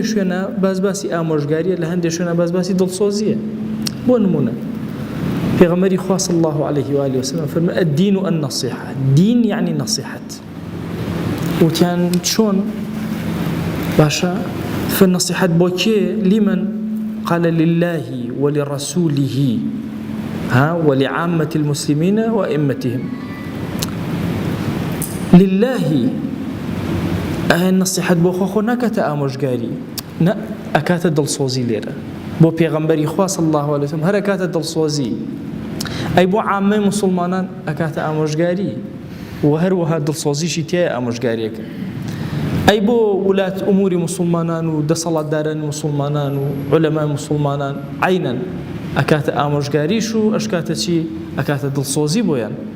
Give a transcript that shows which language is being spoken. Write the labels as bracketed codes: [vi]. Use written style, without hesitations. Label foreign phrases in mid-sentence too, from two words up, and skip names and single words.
[ckb] شوێنە بازباسی ئامۆژگاریە لە هەندێک شوێنە بازباسی دڵسۆزیە بۆ نمونە پێغەمبەری خوا [ar] صلی الله عليه و آله وسلم [ckb] فەرمووی [ar] الدین النصیحة [ckb] دین یعنی نصیحەت وتیان چۆن باشە فالنصیحەت بۆ کێ [ar] لمن قال لله ولرسوله ولعامة المسلمين وأئمتهم لله [ckb] نصيحت بۆ خۆ ناکاتە ئامۆژگاری نە ئەکاتە دڵسۆزی لێرە بۆ پێغەمبەری خوا [ar] صلی الله علیه وسلم [ckb] هەر ئەکاتە دڵسۆزی ئەی بۆ عامەی موسڵمانان ئەکاتە ئامۆژگاری و هەروەها دڵسۆزیشی تایە ئامۆژگاریەکە ئەی بۆ وڵات ئوموری موسڵمانان و دەسەڵاتدارانی موسڵمانان و عولەمای موسڵمانان عینەن ئەکاتە ئامۆژگاریش و ئەشکاتە چی ئەکاتە دڵسۆزی بۆیان